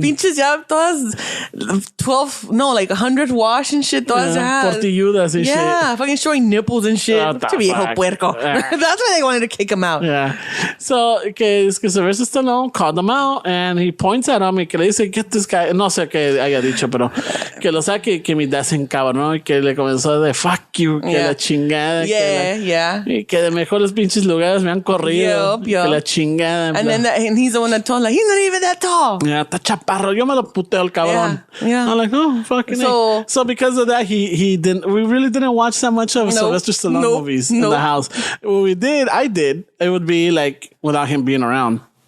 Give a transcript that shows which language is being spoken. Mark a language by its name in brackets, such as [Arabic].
[Spanish] Pinches ya todas 100 wash and shit. Todas portilludas and shit. [English] Yeah, fucking showing nipples and shit. [Spanish] Viejo puerco. [English] That's why they wanted to kick him out. Yeah. So, que Sylvester Stallone called him out and he points at him [Spanish] y que le dice, [English] get this guy. [Spanish] No sé qué haya dicho, pero que lo saque que mi dad se encabronó y que le comenzó de [English] fuck you, [Spanish] que la chingada. Y que de mejores pinches lugares me han corrido. Que la chingada. [English] And he's the one that told him, like, he's not even that tall. [Spanish] Yeah, está chaparro. Yo me lo puteo el cabrón. [English] Yeah. I'm like, oh, fucking So because of that, we really didn't watch that much of Sylvester Stallone movies in the house. What I did, it would be like without him being around.